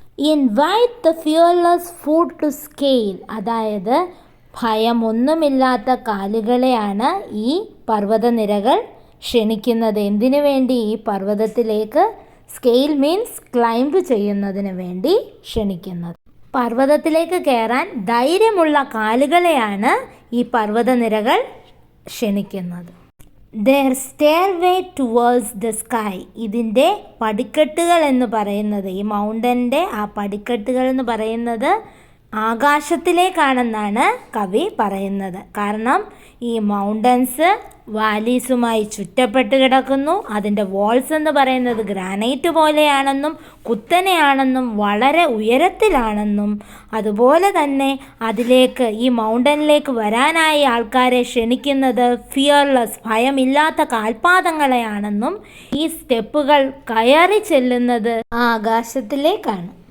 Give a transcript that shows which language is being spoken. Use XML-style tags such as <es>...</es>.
<en>invite the fearless foot to scale,</en> <ml>അതായത് ഭയമൊന്നുമില്ലാത്ത കാലുകളെയാണ് ഈ പർവ്വതനിരകൾ ക്ഷണിക്കുന്നത്. എന്തിനു വേണ്ടി? ഈ പർവ്വതത്തിലേക്ക്, സ്കെയിൽ മീൻസ് ക്ലൈംബ് ചെയ്യുന്നതിന് വേണ്ടി ക്ഷണിക്കുന്നത്. പർവ്വതത്തിലേക്ക് കയറാൻ ധൈര്യമുള്ള കാലുകളെയാണ് ഈ പർവ്വതനിരകൾ ക്ഷണിക്കുന്നത്.</ml> <en>Their stairway towards the sky.</en> <ml>ഇതിൻ്റെ പടിക്കെട്ടുകൾ എന്ന് പറയുന്നത്, ഈ മൗണ്ടൻ്റെ ആ പടിക്കെട്ടുകൾ എന്ന് പറയുന്നത് ആകാശത്തിലേക്കാണെന്നാണ് കവി പറയുന്നത്. കാരണം ഈ മൗണ്ടൻസ് വാലീസുമായി ചുറ്റപ്പെട്ട് കിടക്കുന്നു. അതിൻ്റെ വാൾസ് എന്ന് പറയുന്നത് ഗ്രാനൈറ്റ് പോലെയാണെന്നും കുത്തനെയാണെന്നും വളരെ ഉയരത്തിലാണെന്നും അതുപോലെ തന്നെ അതിലേക്ക് ഈ മൗണ്ടനിലേക്ക് വരാനായി ആൾക്കാരെ ക്ഷണിക്കുന്നത് ഫിയർലെസ് ഭയമില്ലാത്ത കാൽപാദങ്ങളെയാണെന്നും ഈ സ്റ്റെപ്പുകൾ കയറി ചെല്ലുന്നത് ആകാശത്തിലേക്കാണ്.</ml>